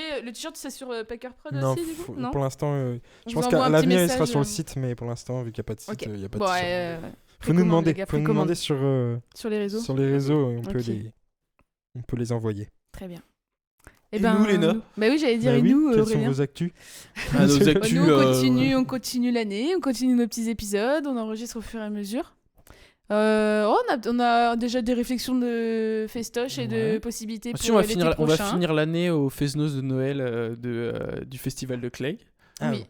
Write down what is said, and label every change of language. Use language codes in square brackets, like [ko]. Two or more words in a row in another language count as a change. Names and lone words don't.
[fr] Le t-shirt, c'est sur Packer Prod aussi, du coup? Non, pour l'instant, je pense qu'à l'avenir, il sera sur le site, mais pour l'instant, vu qu'il n'y a pas de site, il n'y a pas de t-shirt. Faut nous demander sur les réseaux. Sur les réseaux, on peut les envoyer. Très bien. Et nous, Léna. Bah oui, j'allais dire, Bah et oui, nous, quelles sont Aurélien. vos actus? Nos actus, Nous, on continue l'année, on continue nos petits épisodes, on enregistre au fur et à mesure. On a déjà des réflexions de festoche et de possibilités pour Si, on va l'été finir l'année au Fesnos de Noël du festival de Clegg. Ah oui.